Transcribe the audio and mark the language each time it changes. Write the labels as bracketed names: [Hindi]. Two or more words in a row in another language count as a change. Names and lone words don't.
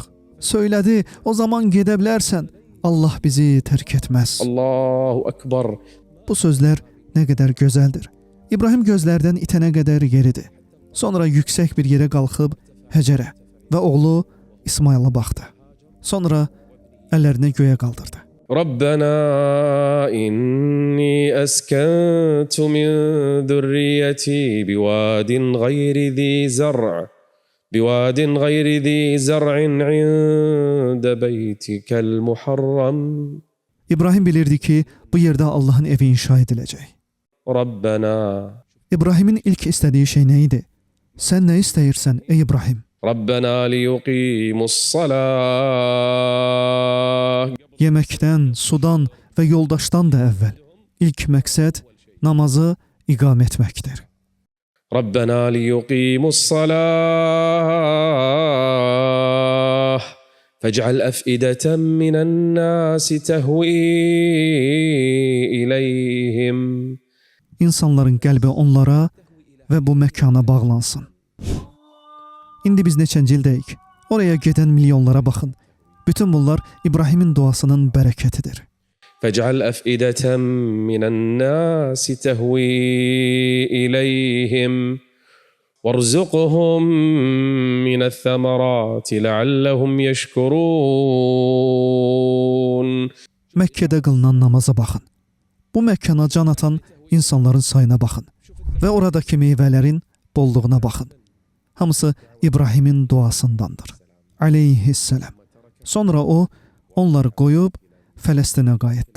[Azerbaijani] Söylədi, o zaman gedə bilərsən, Allah bizi tərk etməz. [Arabic] الله أكبر. [Azerbaijani] Bu sözlər nə qədər gözəldir. İbrahim gözlərdən itənə qədər yeridi. Sonra yüksək bir yerə qalxıb Həcərə və oğlu İsmayıla baxdı. Sonra əllərini göyə qaldırdı. [Arabic] ربنا إني أسكنت من ذريتي بواد غير ذي زرع عند بيتك المحرم. [Azerbaijani] İbrahim bilirdi ki, bu yerdə Allahın evi inşa ediləcək. ربنا. İbrahimin ilk istədiyi şey nə idi? Sən nə istəyirsən ey İbrahim? [Arabic] ربنا ليقيموا الصلاة. [Azerbaijani] Yeməkdən, sudan və yoldaşdan da əvvəl ilk məqsəd namazı iqam etməkdir. [Arabic] ربنا ليقيموا الصلاة فاجعل أفئدة من الناس تهوي إليهم. [Azerbaijani] İnsanların qəlbi onlara və bu məkana bağlansın. İndi biz neçənci ildəyik? Oraya gedən milyonlara baxın. Bütün bunlar İbrahimin duasının bərəkətidir. [Arabic] فاجعل أفئدة من الناس تهوي إليهم وارزقهم من الثمرات لعلهم يشكرون. [Azerbaijani] Məkkədə qılınan namaza baxın. Bu məkana can atan insanların sayına baxın və oradakı meyvələrin bolluğuna baxın. Hamısı İbrahimin duasındandır. Aleyhisselam. Sonra o, onları qoyub Fələstinə qayıtdı.